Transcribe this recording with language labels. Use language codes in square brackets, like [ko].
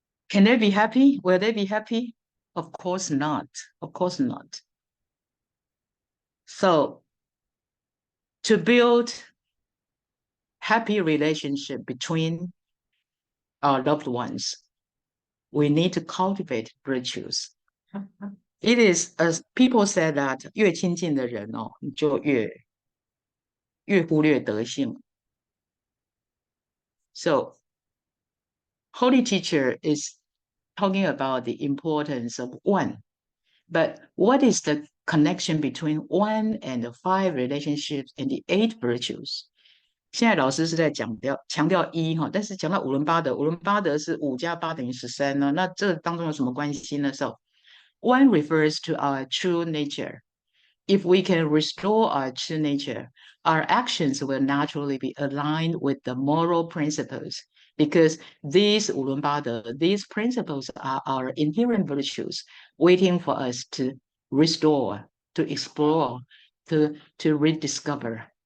[en] Can they be happy? Will they be happy? Of course not. Of course not. So, to build happy relationship between our loved ones, we need to cultivate virtues. It is, as people said that [zh] 越亲近的人哦，你就越忽略德性。 [en] So, Holy Teacher is talking about the importance of one. But what is the connection between one and the 5 relationships and the 8 virtues? [zh] 现在老师是在强调一哈，但是讲到五伦八德，五伦八德是5加8等于13呢，那这当中有什么关系呢？ [en] So, one refers to our true nature. If we can restore our true nature, our actions will naturally be aligned with the moral principles, because these 五伦八德, these principles are our inherent virtues waiting for us to restore, to explore, to rediscover.